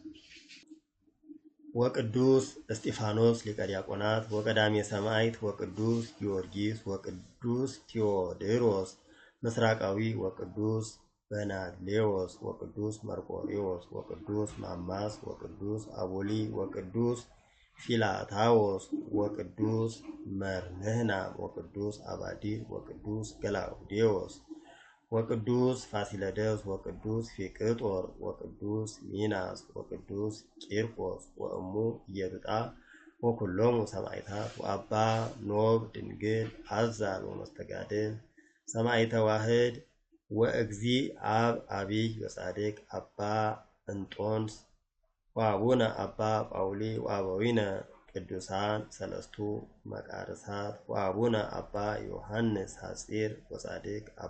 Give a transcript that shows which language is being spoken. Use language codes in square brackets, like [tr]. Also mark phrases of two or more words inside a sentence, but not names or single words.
[gez] ወቅዱስ እስጢፋኖስ ሊቀ ዲያቆናት ወቀዳሜ ሰማዕት ወቅዱስ ጊዮርጊስ ወቅዱስ ቴዎድሮስ ምስራቃዊ ወቅዱስ በናሌዎስ ወቅዱስ መርቆሬዎስ ወቅዱስ ማማስ ወቅዱስ አቦሊ ወቅዱስ ፊላታዎስ ወቅዱስ መርምህና ወቅዱስ አባዲር ወቅዱስ ገላውዴዎስ ወቅዱስ ፋሲለደስ ወቅዱስ ፊቅጦር ወቅዱስ ሚናስ ወቅዱስ ቂርቆስ ወእሙ ኢየሉጣ ወኩሎሙ ሰማዕታት ወአባ ኖብ ድንግል አዛል ወመስተጋድል ሰማዕተ ዋህድ ወእግዚ አብ አቢይ ወጻድቅ አባ እንጦንስ ወአቡነ አባ ጳውሊ ወአበዊነ ቅዱሳን ሰለስቱ መቃርሳት ወአቡነ አባ ዮሐንስ ሐጺር ወጻድቅ አባ